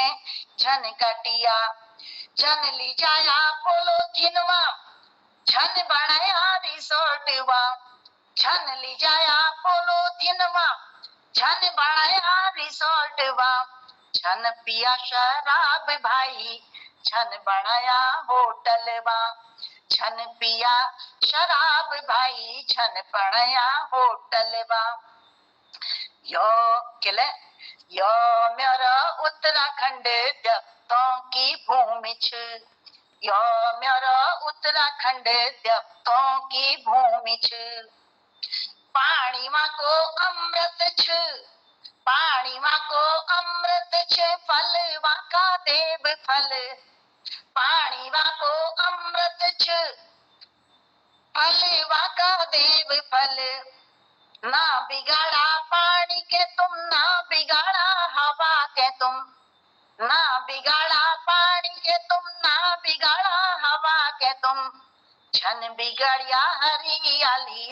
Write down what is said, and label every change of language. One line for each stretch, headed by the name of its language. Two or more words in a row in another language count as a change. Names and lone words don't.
Garhwali: झन कटिया झन ली जाया पोलोथीनवा झन बनाया रिसोर्टवा झन ली जाया पोलोथीनवा झन बनाया रिसोर्टवा झन पिया शराब भाई झन बनाया होटलवा झन पिया शराब भाई झन बनाया होटलवा यो किले यो मेरा उत्तराखंड
Hindi: देवतों की भूमि
Garhwali: छु यो मेरा उत्तराखंड
Hindi: देवतों की भूमि
Garhwali: छु पानी मा को अमृत छु पानी मा को अमृत छु फल वा का देव फल पानी वा को अमृत छु फल वा का देव फल ना बिगाड़ा पानी के तुम ना बिगाड़ा हवा के तुम ना बिगाड़ा पानी के तुम ना बिगाड़ा हवा के तुम झन बिगड़िया हरियाली